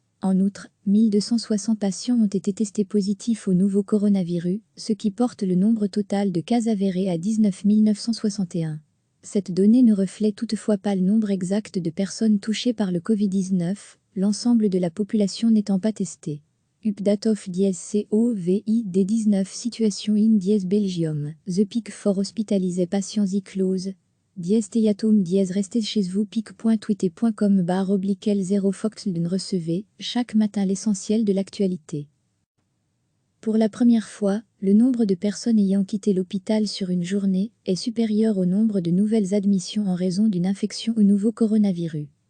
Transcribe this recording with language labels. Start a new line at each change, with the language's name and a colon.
French: En outre, 1260 patients ont été testés positifs au nouveau coronavirus, ce qui porte le nombre total de cas avérés à 19 961. Cette donnée ne reflète toutefois pas le nombre exact de personnes touchées par le Covid-19, l'ensemble de la population n'étant pas testée.
English: Update of COVID-19 situation in Belgium. The Peak for hospitalisés patients close.
French: Stay-at-home restez chez vous pic.twitter.com/L0 Foxden recevez chaque matin l'essentiel de l'actualité. Pour la première fois, le nombre de personnes ayant quitté l'hôpital sur une journée est supérieur au nombre de nouvelles admissions en raison d'une infection au nouveau coronavirus.